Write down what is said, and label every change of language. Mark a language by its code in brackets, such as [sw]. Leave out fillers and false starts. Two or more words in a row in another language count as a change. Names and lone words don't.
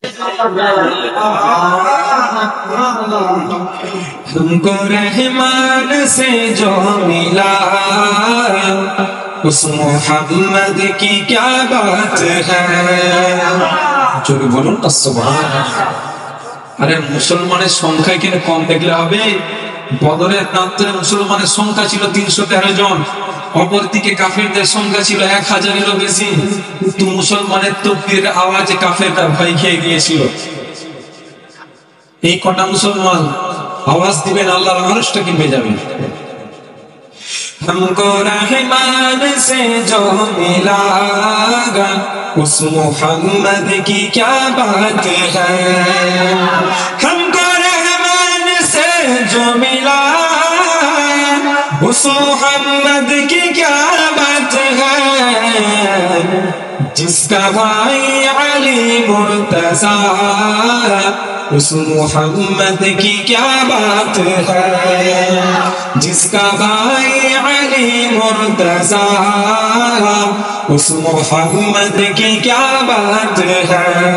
[ur] ہم کو رحمان سے جو ملا اس محمد کی کیا بات ہے جو [bn] بھی بولুন না সুবহানাল্লাহ আরে মুসলমানের সংখ্যা এখানে কম দেখলে হবে বদরের প্রান্তরে মুসলমানের সংখ্যা ছিল 313 জন অপরদিকে কাফেরদের সংখ্যা ছিল 1000 এরও বেশি তো মুসলমানের তাকবীরের আওয়াজে কাফেররা ভয় খেয়ে গিয়েছিল এই কটা মুসলমান आवाज দিবেন আল্লাহর আরশটা কিনবে যাবে [ur] ہمکو رحمان سے جو ملا اس محمد کی کیا بات ہے ہمکو رحمان سے جو ملا اس محمد کی کیا بات ہے جس کا بھائی علی مرتضیٰ اس محمد کی کیا بات ہے جس کا بھائی علی مرتضیٰ اس محمد کی کیا بات ہے